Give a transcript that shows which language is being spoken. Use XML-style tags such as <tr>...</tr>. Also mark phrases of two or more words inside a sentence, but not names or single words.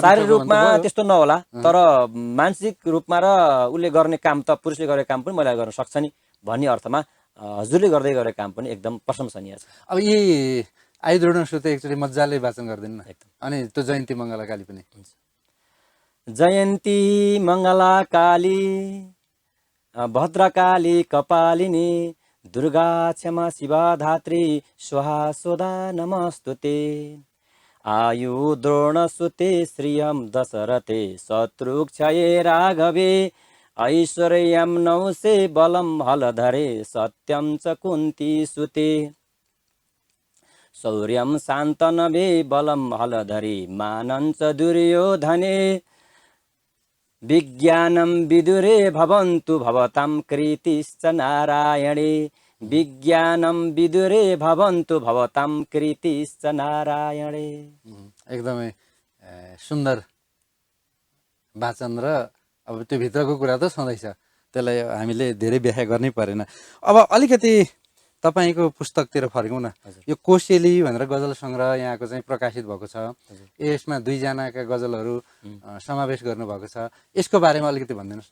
<ne>शारीरिक रूपमा त्यस्तो नहोला, तर मानसिक रूपमा र उसले गर्ने काम त पुरुषले गरेको काम पनि महिलाले गर्न सक्छ नि भन्ने अर्थमा हजुरले गर्दै गरेको काम पनि एकदम प्रशंसनीय छ। अब यी आयुध रणसुते एकचोटि मजाले वाचन गरिदिनु न, अनि त्यो जयन्ती मङ्गला काली पनि।</ne> <sa>जयन्ती मङ्गला काली भद्रकाली कपालिनी दुर्गा क्षमा शिवा धात्री स्वाहा स्वधा नमस्तुते आयु द्रोणसुते श्रियं दशरथे शत्रुक्षये राघवे ऐश्वर्यं नौसे बलं हलधरे सत्यं च कुन्ती सुते शौर्यं शान्तनवे बलं हलधरे मानं च दुर्योधने विज्ञानं विदुरे भवन्तु भवतां कृतिश्च नारायणे विज्ञानं विदुरे भवन्तु भवतां कृतिश्च नारायणे।</sa> <ne>एकदमै सुन्दर वाचन र अब त्यो भित्रको कुरा त छँदैछ, त्यसलाई हामीले धेरै व्याख्या गर्नै परेन। अब अलिकति तपाईँको पुस्तकतिर फर्कौँ न। यो कोसेली भनेर गजल सङ्ग्रह यहाँको चाहिँ प्रकाशित भएको छ, यसमा दुईजनाका गजलहरू समावेश गर्नुभएको छ, यसको बारेमा अलिकति भनिदिनुहोस् न।</ne>